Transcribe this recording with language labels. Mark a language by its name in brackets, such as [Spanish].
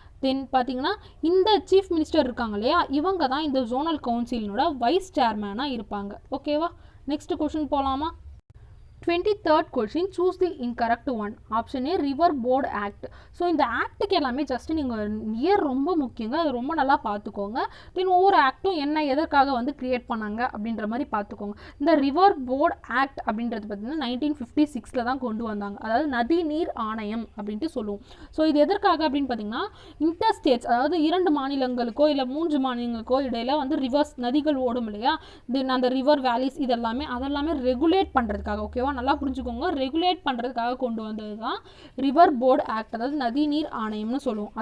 [Tamil] தென் பார்த்தீங்கன்னா இந்த chief minister இருக்காங்க இல்லையா, இவங்க தான் இந்த ஜோனல் கவுன்சிலினோட வைஸ் சேர்மேனாக இருப்பாங்க. [English] ஓகேவா. Next question போகலாமா. 23rd question, choose the incorrect one. Option A river board act. [Tamil] So இந்த ஆக்டுக்கு எல்லாமே ஜஸ்ட் நீங்கள் இயர் ரொம்ப முக்கியங்க, அது ரொம்ப நல்லா பார்த்துக்கோங்க. தென் ஒவ்வொரு ஆக்டும் என்ன எதற்காக வந்து கிரியேட் பண்ணாங்க அப்படின்ற மாதிரி பார்த்துக்கோங்க. இந்த ரிவர் போர்டு ஆக்ட் அப்படின்றது பார்த்தீங்கன்னா 1956 தான் கொண்டு வந்தாங்க. அதாவது நதி நீர் ஆணையம் அப்படின்ட்டு சொல்லுவோம். ஸோ இது எதற்காக அப்படின்னு பார்த்தீங்கன்னா இன்டர் ஸ்டேட்ஸ், அதாவது 2 மாநிலங்களுக்கோ இல்லை 3 மாநிலங்களுக்கோ இடையில வந்து ரிவர்ஸ் நதிகள் ஓடும் இல்லையா, தென் அந்த ரிவர் வேலிஸ் அதெல்லாமே ரெகுலேட் பண்ணுறதுக்காக, ஓகேவா, நல்லா புரிஞ்சுக்கோங்க, ரெகுலேட் பண்ணுறதுக்காக கொண்டு வந்தது தான் ரிவர் போர்டு ஆக்ட், அதாவது நதி நீர் ஆணையம்னு சொல்லுவோம்.